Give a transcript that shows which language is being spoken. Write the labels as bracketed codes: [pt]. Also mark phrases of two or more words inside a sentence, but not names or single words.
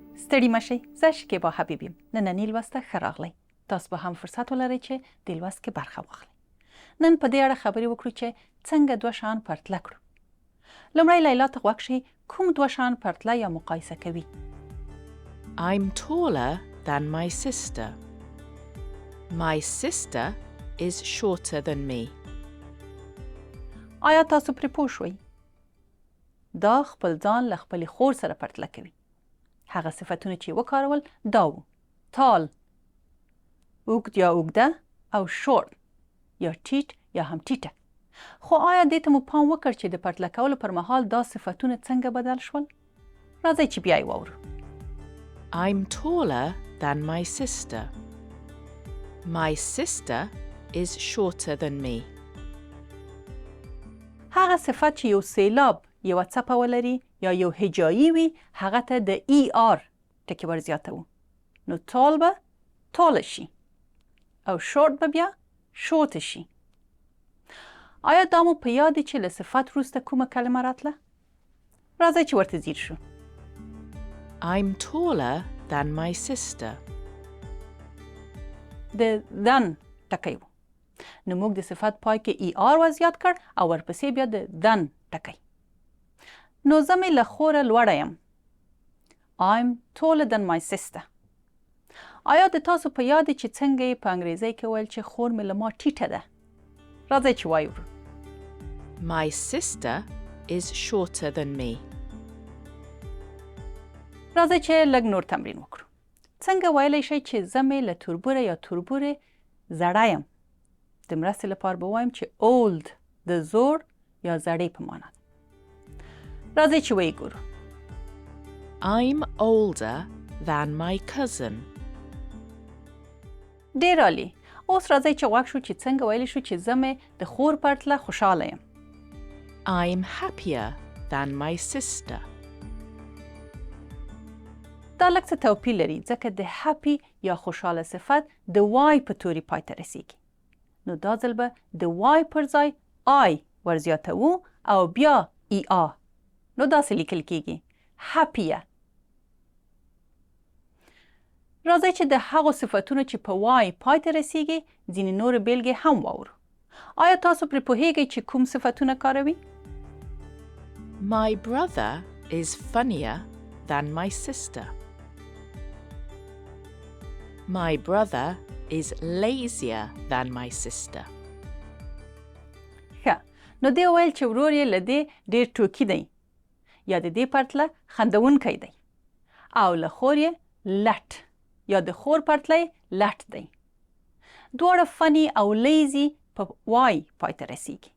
[ps] ستړي مشئ، زه شکیبا حبیب یم. نننۍ لوست ته ښه راغلی. تاسو به هم فرصت ولرئ چې د لوست کې برخه واخلئ. نن په دې اړه خبرې وکړو چې څنګه دوه شیان پرتله کړو. لومړی لیلا ته غوږ شئ، کوم دوه شیان پرتله یا مقایسه کوي؟ [en] I'm taller than my sister. My sister is shorter than me. [ps] آیا تاسو پرې پوه شوئ؟ دا خپل ځان له خپلې خور سره پرتله کوي. هغه صفتونه چې وکارول دا وو: تال، اوږد یا اوږده، او شورت یا ټیټ یا هم ټیټه. خو آیا دې ته مو پام وکړ چې د پرتله کولو پر مهال دا صفتونه څنګه بدل شول؟ راځئ چې بیا یې واورو. [en] I'm taller than my sister. My sister is shorter than me. [ps] هغه صفت چې یو سیلاب یوه څپه ولري یا یو هجایي وي، هغه ته د ای آر ټکي ورزیاتوو. نو تال به تاله شي او شورت به بیا شورته شي. آیا دا مو په یاد چې له صفت وروسته کومه کلمه راتله؟ راځئ چې ورته ځیر شو. [en] I'm taller than my sister. [ps] د دن ټکی و. نو موږ د صفت پای کې ای آر وزیات کړ او ورپسې بیا د دن ټکی. نو زه مې له خوره لوړه یم. [en] I'm taller than my sister. [ps] آیا د تاسو په یاد چې څنګه یې په انګریزۍ کې ویل چې خور مې له ما ټیټه ده؟ راځئ چې وایو. [en] My sister is shorter than me. [ps] راځئ چې لږ نور تمرین وکړو. څنګه ویلی شئ چې زه مې له توربوره یا توربورې زړه یم؟ د مرستې لپاره به وایم چې old د زوړ یا زړې په معنا ده. راځئ چې ویې ګورو. [en] I'm older than my cousin. [ps] ډېر عالي. اوس راځئ چې غوږ شو چې څنګه ویلی شو چې زه مې د خور پرتله خوشحاله یم. [en] I'm happier than my sister. [ps] دا لږ څه توپیر لري ځکه د هپي یا خوشحاله صفت د وای په توري پای ته رسیږي. نو دا ځل به د وای پر ځای آی ورزیاتوو او بیا ای آ. نو داسې لیکل کیږي: هپیه. راځئ چې د هغو صفتونو چې په وای پای ته رسیږي ځینې نورې بیلګې هم واورو. آیا تاسو پرې پوهیږئ چې کوم صفتونه کاروي؟ [en] My brother is funnier than my sister. My brother is lazier than my sister. [ps] ښه، نو دې وویل چې ورور یې له دې ډېر ټوکي دی یا د دې پرتله خندونکی دی، او له خور یې لټ یا د خور پرتله یې لټ دی. دواړه فني او لیزي په وای پای ته رسیږي.